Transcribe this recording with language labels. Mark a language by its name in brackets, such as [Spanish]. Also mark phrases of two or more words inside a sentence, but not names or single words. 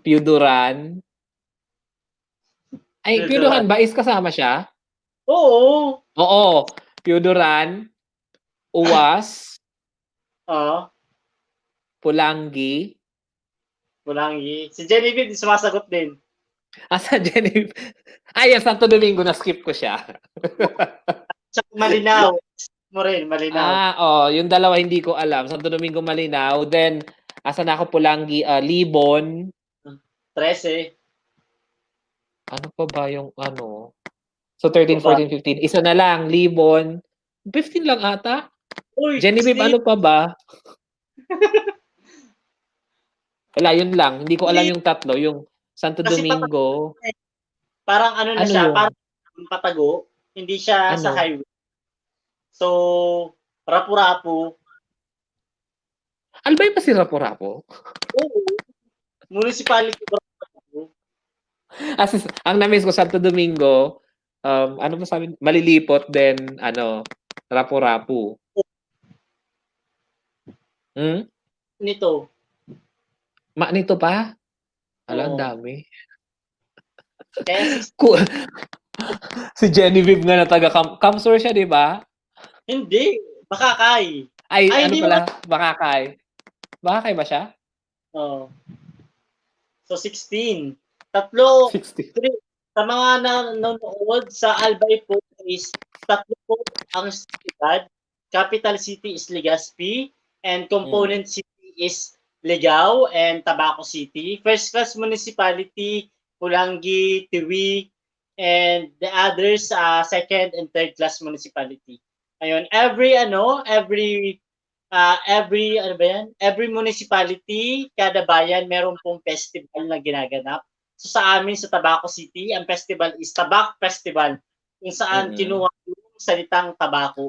[Filipino] Piuduran. Ay, Piuduran. Piuduran ba is kasama siya? Oo. Oo. Piuduran, Uwas, Oo. Pulangi. Pulangi. Si Genevieve, sumasagot din. Asa Genevieve? Ay, yung Santo Domingo, na-skip ko siya. Tsaka Malinaw. Mo rin, Malinaw. Yung dalawa hindi ko alam. Santo Domingo, Malinaw. Then, asa na ako Pulangi, Libon. 13. Ano pa ba yung ano? So, 13, Ano ba? 14, 15. Isa na lang, Libon. 15 lang ata. Uy, Genevieve, 16. ano pa ba? Wala, yun lang. Hindi ko alam yung tatlo. Yung Santo Kasi Domingo. parang ano na Ano siya, yun? parang patago. Hindi siya sa Ano? highway. So, Rapu-Rapu. Albay pa si Rapo-Rapo? Oo. Municipality Rapu-Rapu. Ang na-miss ko, Santo Domingo, ano ba sabi? Malilipot, then, Rapo-Rapo. Hmm? Nito. Nito pa? Ala, ang Oo. dami. Kaya Si Genevieve nga na taga Kamsur siya, di ba? hindi. Bakakay. Ay, ano hindi pala? Bakakay. Bakakay ba siya? Oo. So, 16. Tatlo. 60. Sa mga nanonood sa Albay po is tatlo po ang siyudad. [English] Capital city is Legazpi and component city is Ligao and Tabaco City. First class municipality, Pulangi, Tiwi, and the others second and third class municipality. [Filipino] Ayun, [English] every municipality, [Filipino] kada bayan meron pong festival na ginaganap. So sa amin sa Tabaco City, ang festival is Tabak Festival, kung saan kinuha yung salitang tabako.